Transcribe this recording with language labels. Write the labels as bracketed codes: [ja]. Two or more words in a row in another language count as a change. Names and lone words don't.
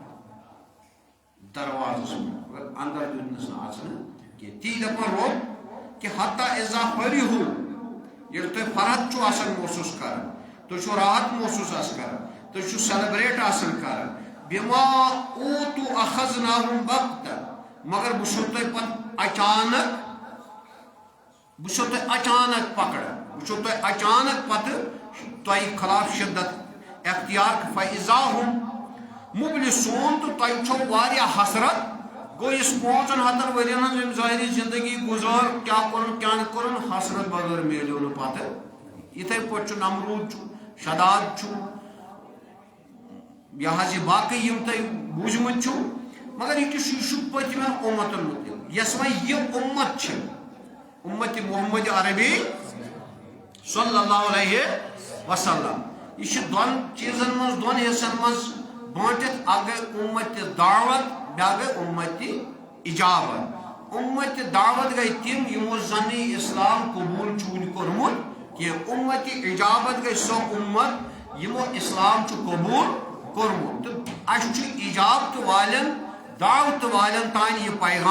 [ks] دروازس من اندر دِنس نہٕ اژنہٕ کینٛہہ تی دپان رۄب کہ [ar] حتیٰ اذا فرحوا [ks] ییٚلہِ تُہۍ فرحت چھُو آسان محسوٗس کران تُہۍ چھُو راحت محسوٗس آسان کران تُہۍ چھُو سیلبریٹ آسان کران [ar] بما اوتوا اخذناهم بغتہ [ks] مگر بہ چھُو تۄہہِ پتہٕ اچانک پکڑان بہ چھُو تۄہہِ اچانک پتہٕ تۄہہِ خلاف شدت اختیار [ar] فاذا هم مبلسون [ks] تو تۄہہِ چھو واریاہ حسرت گو اس 500 ورین ہن ظاہری زندگی گزار کیا کرن کیا نہ کرن حسرت بغیر میلیو نہ پتہ یتھے پٲٹھۍ چھُ نمرود چھُ شداد چھُ یہ باقی یم تۄہہِ بوٗزمٕتۍ چھُو مگر یہ چھُ پٔتمٮ۪ن اُمتن متعلق یس وۄنۍ یہ امت چھِ امت محمد عربی [ar] صلی اللہ علیہ وسلم [ks] یہ چھِ دۄن چیزن منٛز دۄن حصن منٛز بٲنٹِتھ اکھ گٔے امت دعوت بیٛاکھ گٔے امت اجابت امت دعوت گٔے تِم یمو زن اسلام قبول چھُ وُنہِ کوٚرمُت کینٛہہ امت اجابت گٔے سۄ امت یمو اسلام چھُ قبول کورمُت تہٕ اَسہِ چھُ اجابت والٮ۪ن دعوت والٮ۪ن تانۍ یہِ